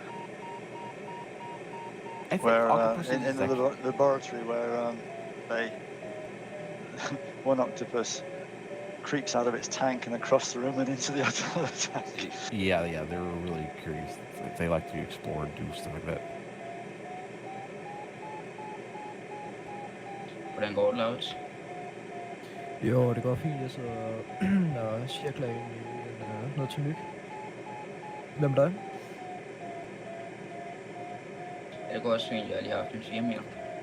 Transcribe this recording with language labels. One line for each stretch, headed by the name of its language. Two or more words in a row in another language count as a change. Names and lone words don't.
English: I think Where octopuses in the laboratory where one octopus creeps out of its tank and across the room and into the other tank. Yeah, they're really curious. They like to explore and do stuff like that.
Danish: Hvordan går det, Laurits? Jo, det går fint. Jeg sidder og cirkler ind i noget til myg. Hvem er dig? Ja, det går også fint. Jeg har lige haft en 4 meter.